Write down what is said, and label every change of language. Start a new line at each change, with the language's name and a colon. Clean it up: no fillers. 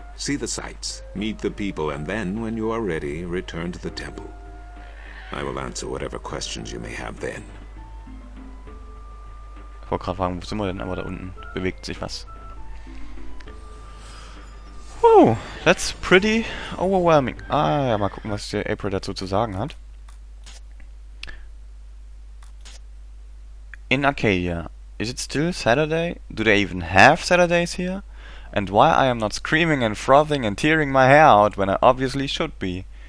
English: See the sights, meet the people, and then, when you are ready, return to the temple. I will answer whatever questions you may have then.
German: Ich wollte gerade fragen, wo sind wir denn? Aber da unten bewegt sich was.
English: Oh, that's pretty overwhelming.
German: Ah, ja, mal gucken, was der April dazu zu sagen hat.
English: In Arcadia, is it still Saturday? Do they even have Saturdays here? And why I am not screaming and frothing and tearing my hair out when I obviously should be?